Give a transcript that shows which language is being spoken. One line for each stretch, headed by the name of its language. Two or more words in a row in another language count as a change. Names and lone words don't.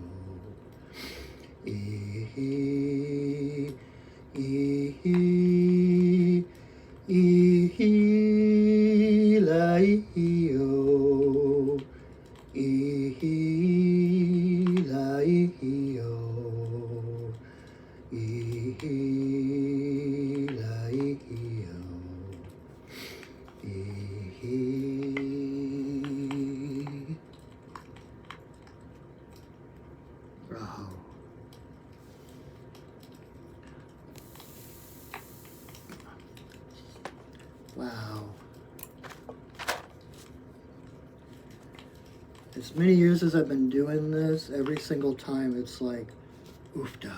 English: ihi, ihi, ihi-la-ihi-o, ihi-la-ihi-o, ihi-la-ihi-o, ihi. Raho. Wow. As many years as I've been doing this, every single time it's like, oofda.